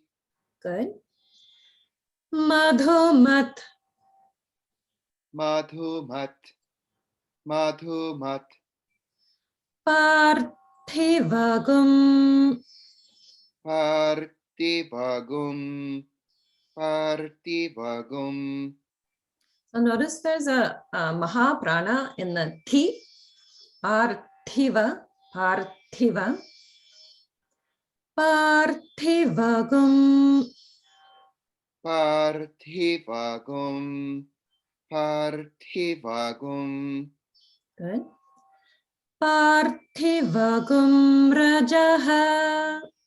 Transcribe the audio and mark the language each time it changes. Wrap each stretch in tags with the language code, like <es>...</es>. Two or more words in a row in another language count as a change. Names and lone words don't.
<sa>Good. Madhumat Madhumat, Madhumat, Parthivagum. Parthivagum, Parthivagum.</sa> <en>So notice there's a Mahaprana in the Thi.</en> <sa>Parthiva, Parthiva. Parthivagum. Parthivagum, Parthivagum, Good. Parthivagum Rajaha.</sa>